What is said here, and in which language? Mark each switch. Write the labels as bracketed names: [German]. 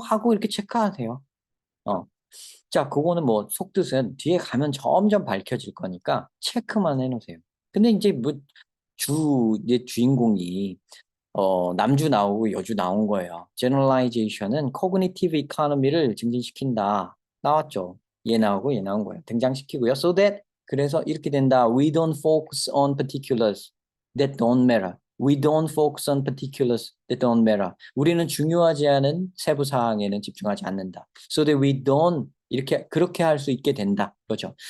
[Korean] 하고 이렇게 체크하세요. 어. 자, 그거는 뭐 속뜻은 뒤에 가면 점점 밝혀질 거니까 체크만 해놓으세요. 근데 이제 뭐 이제 주인공이 남주 나오고 여주 나온 거예요. generalization은 cognitive economy를 증진시킨다. 나왔죠. 얘 나오고 얘 나온 거예요. 등장시키고요. [English] So that [Korean] 그래서 이렇게 된다. [English] We don't focus on particulars that don't matter. We don't focus on particulars that don't matter. [Korean] 우리는 중요하지 않은 세부 사항에는 집중하지 않는다. [English] So that we don't [Korean] 이렇게 그렇게 할 수 있게 된다. 그렇죠.